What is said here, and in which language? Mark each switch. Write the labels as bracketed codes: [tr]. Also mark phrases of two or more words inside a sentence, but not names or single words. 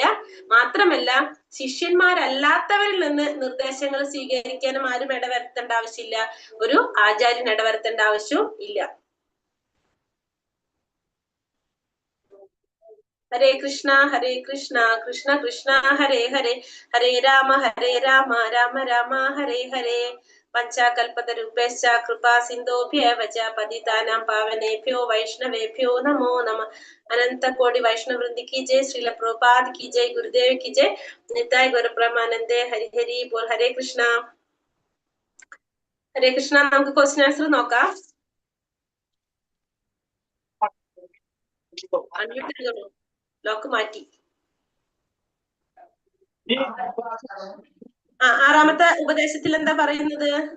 [ml] മാത്രമല്ല ശിഷ്യന്മാരല്ലാത്തവരിൽ നിന്ന് നിർദ്ദേശങ്ങൾ സ്വീകരിക്കാനും ആരും ഇടവരുത്തേണ്ട ആവശ്യമില്ല, ഒരു ആചാര്യൻ ഇടവരുത്തേണ്ട ആവശ്യവും ഇല്ല. [sa] ഹരേ കൃഷ്ണ കൃഷ്ണ കൃഷ്ണ ഹരേ ഹരേ, ഹരേ രാമ രാമ രാമ ഹരേ ഹരേ. പഞ്ചാകൽപതരുഭ്യശ്ച കൃപാ സിന്ധോഭ്യവ ച പതിതാനാം പാവനേഭ്യോ വൈഷ്ണവേഭ്യോ നമോ നമഃ. [hi] अनंत कोटि वैष्णव वृंद की जय, श्रील प्रभुपाद की जय, गुरुदेव की जय, [bn] নিতাই গৌর প্রমানন্দে। হরি হরি বোল. [hi] हरे कृष्ण. [ml] നമുക്ക് [en] question answer [ml] നോക്കാം. ലോക്ക് മാറ്റി. ആറാമത്തെ ഉപദേശത്തിൽ എന്താ പറയുന്നത്?